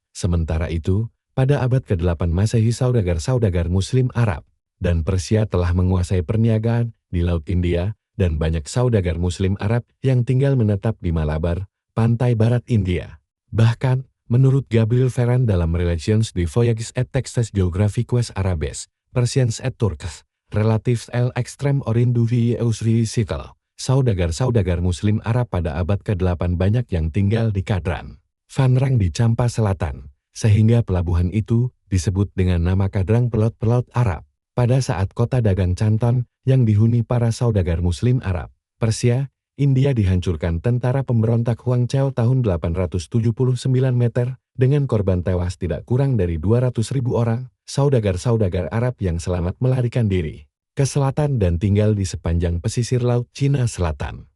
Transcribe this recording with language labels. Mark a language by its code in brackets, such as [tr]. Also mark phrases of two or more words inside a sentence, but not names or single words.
[id] Sementara itu, pada abad ke-8 Masehi saudagar-saudagar Muslim Arab dan Persia telah menguasai perniagaan di Laut India, dan banyak saudagar Muslim Arab yang tinggal menetap di Malabar, pantai barat India. Bahkan, menurut Gabriel Ferran dalam Relations de Voyages et Textes Geographiques Arabes, Persians et Turcs, Relatives à l'extrême orient du Vieux Cycle, saudagar-saudagar Muslim Arab pada abad ke-8 banyak yang tinggal di Kadran, Vanrang di Campa Selatan, sehingga pelabuhan itu disebut dengan nama Kadrang Pelot-Pelot Arab. Pada saat kota dagang Canton yang dihuni para saudagar Muslim Arab, Persia, India dihancurkan tentara pemberontak Huangchao tahun 879 meter, dengan korban tewas tidak kurang dari 200.000 orang, saudagar-saudagar Arab yang selamat melarikan diri ke selatan dan tinggal di sepanjang pesisir Laut Cina Selatan.